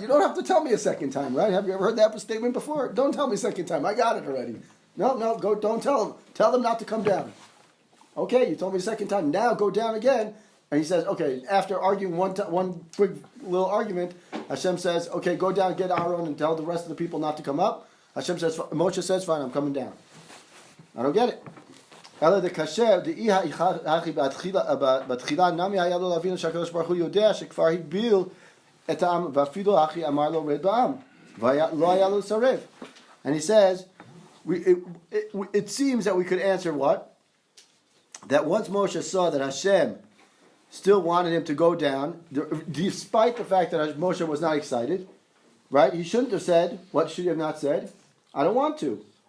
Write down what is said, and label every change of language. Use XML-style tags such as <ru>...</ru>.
<en>You don't have to tell me a second time, right? Have you ever heard that statement before? Don't tell me a second time. I got it already. No, go. Don't tell them. Tell them not to come down. Okay, you told me a second time. Now go down again. And he says, okay, after arguing one quick little argument, Hashem says, okay, go down, get Aaron, and tell the rest of the people not to come up. Moshe says, fine, I'm coming down. I don't get it.</en> <he>אלא דקשר, דאי הכי בתחילה נמי היה לו להבין שהקדוש ברוך הוא יודע שכבר הגביל את העם, ואפילו הכי אמר לו רד בעם, ולא היה לו לסרב.</he> <en>And he says, it seems that we could answer what? That once Moshe saw that Hashem still wanted him to go down, despite the fact that Moshe was not excited, right? He shouldn't have said, what should he have not said? I don't want to.</en>